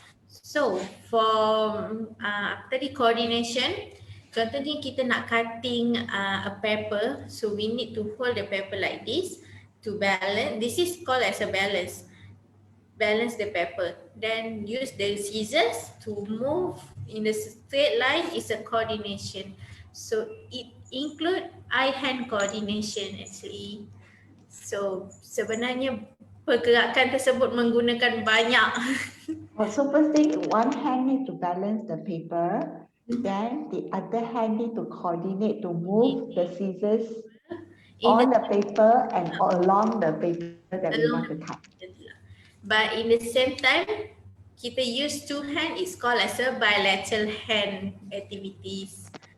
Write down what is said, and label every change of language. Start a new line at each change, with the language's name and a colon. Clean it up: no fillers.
English: So for tadi coordination, contohnya
Malay: kita nak
English: cutting a paper, so we need to hold the paper like this to balance. This is called as a balance. Balance the paper. Then use the scissors to move in the straight line is a coordination. So it include eye-hand coordination actually.
Malay: So sebenarnya pergerakan tersebut menggunakan banyak.
English: So first thing, one hand need to balance the paper, then the other hand need to coordinate to move the scissors on the paper and along the paper that we want to cut. But in the same time, kita use two hand is called as a bilateral hand activities.